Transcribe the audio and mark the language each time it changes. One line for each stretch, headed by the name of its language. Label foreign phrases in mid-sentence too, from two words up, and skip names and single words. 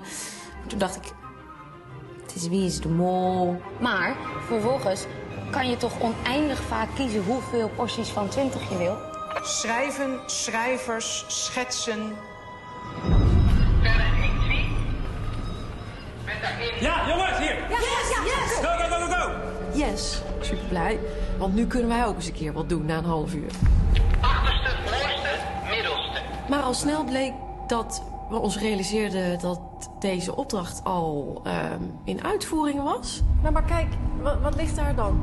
Dutch: Toen dacht ik, het is Wie is de Mol. Maar vervolgens kan je toch oneindig vaak kiezen hoeveel porties van 20 je wil. Schrijven, schrijvers, schetsen. Ja, jongens, hier! Yes!
English: Go, go, go, go, go!
Dutch: Yes, super blij. Want nu kunnen wij ook eens een keer wat doen na een half uur. Achterste, voorste, middelste. Maar al snel bleek dat we ons realiseerden dat deze opdracht al in uitvoering was. Nou, maar kijk, wat ligt daar dan?